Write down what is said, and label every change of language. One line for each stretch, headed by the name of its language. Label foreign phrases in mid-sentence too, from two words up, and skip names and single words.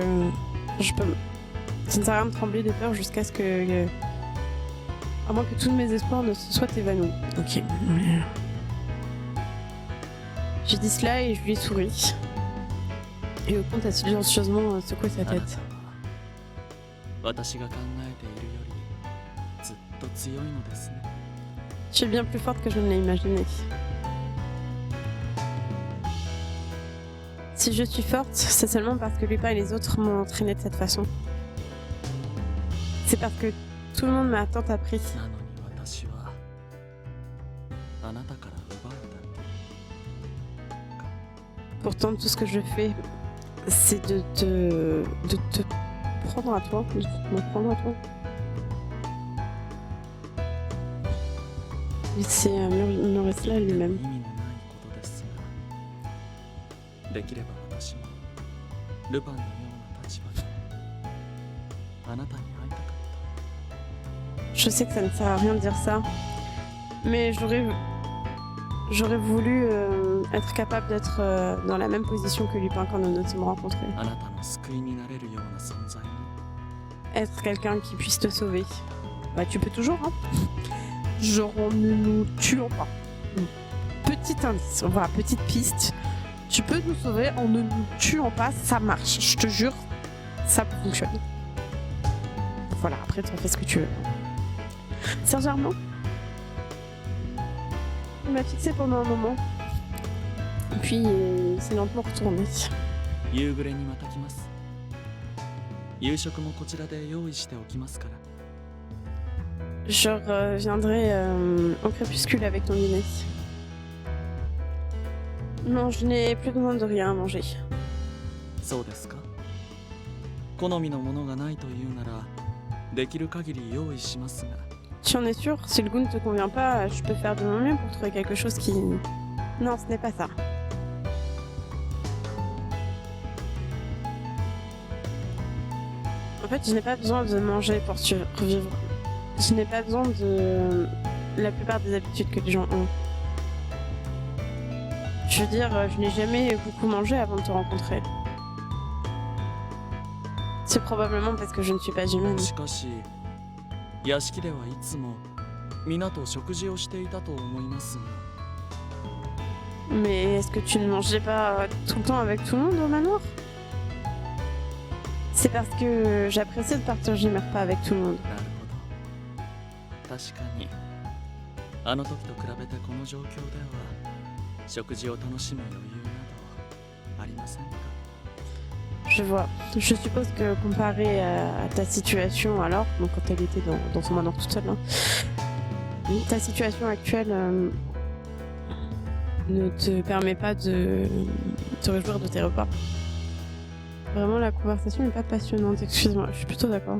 French: Ça ne sert à rien de trembler de peur jusqu'à ce que... À moins que tous mes espoirs ne se soient évanouis. Ok. J'ai dit cela et je lui ai souri. Et au compte a silencieusement secoué sa
Japanese: あなた
French: tête.
Japanese: は私が考えているよりずっと強いのですね
French: Tu es bien plus forte que je ne l'ai imaginé. Si je suis forte, c'est seulement parce que Lupin et les autres m'ont entraînée de cette façon. C'est parce que tout le monde m'a tant appris.
Japanese: なのに私はあなたから奪うだけ
French: Pourtant, tout ce que je fais, c'est de te prendre à toi, de me prendre à toi. Et c'est Murresla
Japanese: 意
French: lui-même.
Japanese: 味のないことですが、できれば私もルパンのような立場であなたに会いたかっ
French: Je sais que ça ne sert à rien de dire ça, mais j'aurais voulu être capable d'être dans la même position que Lupin quand nous nous sommes rencontrés.
Japanese: た。あなたの救いになれるような存在に
French: Être quelqu'un qui puisse te sauver. Bah tu peux toujours, hein. Genre en ne nous tuant pas. Petit indice, voilà, petite piste. Tu peux nous sauver en ne nous tuant pas, ça marche, je te jure, ça fonctionne. Voilà, après tu en fais ce que tu veux. Saint-Germain, il m'a fixé pendant un moment. Puis il s'est lentement retourné.
Japanese: 夕暮れにまた来ます。夕食もこちらで用意しておきますから。
French: Je reviendrai au crépuscule avec ton dîner. Non, je n'ai plus besoin de rien à manger.
Japanese: そうですか。好みのものがないというなら、できる限り用意しますが。
French: Tu en es sûr? Si le goût ne te convient pas, je peux faire de mon mieux pour trouver quelque chose qui... Non, ce n'est pas ça. En fait, je n'ai pas besoin de manger pour survivre. Je n'ai pas besoin de la plupart des habitudes que les gens ont. Je veux dire, je n'ai jamais beaucoup mangé avant de te rencontrer. C'est probablement parce que je ne suis pas humaine.
Japanese: しかし、屋敷ではいつも皆と食事をしていたと思いますが。
French: Mais est-ce que tu ne mangeais pas tout le temps avec tout le monde au manoir? C'est parce que j'apprécie de partager mes repas avec tout le monde.
Japanese: なるほど。確かに、あの時と比べてこの状況では食事を楽しむ余裕などありませんか。
French: Je vois. Je suppose que comparé à ta situation alors, donc quand elle était dans son manoir toute seule, hein, ta situation actuelle ne te permet pas de te réjouir de tes repas. Vraiment, la conversation n'est pas passionnante, excuse-moi, je suis plutôt d'accord.